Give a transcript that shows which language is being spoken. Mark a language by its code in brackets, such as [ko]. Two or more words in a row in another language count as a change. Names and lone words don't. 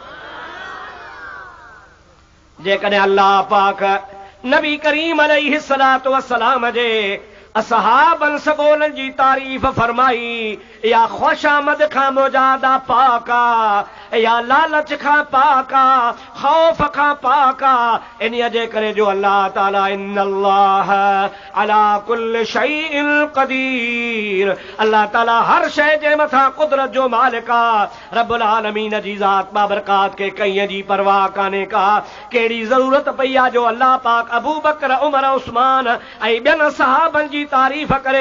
[sd] जेकॾहिं अल्लाह पाक नबी करीम [ar] عليه الصلاة والسلام [sd] जे असहाबन सगोलनि जी तारीफ़ फरमाई, या ख़ुशामद खां मुजादा पाका, या लालच खां पाका, ख़ौफ़ खां पाका। इन जे करे जो अल्लाह ताला [ar] إن الله على كل شيء قدير, [sd] अल्लाह ताला हर शइ जे मथां कुदरत जो मालिक आहे। रब्बुल आलमीन जी ज़ात बाबरकात के कंहिं जी परवाह कान्हे का। कहिड़ी ज़रूरत पई आहे जो अल्लाह पाक अबू बकर, उमर, उस्मान ऐं ॿियनि सहाबनि जी तारीफ़ करे।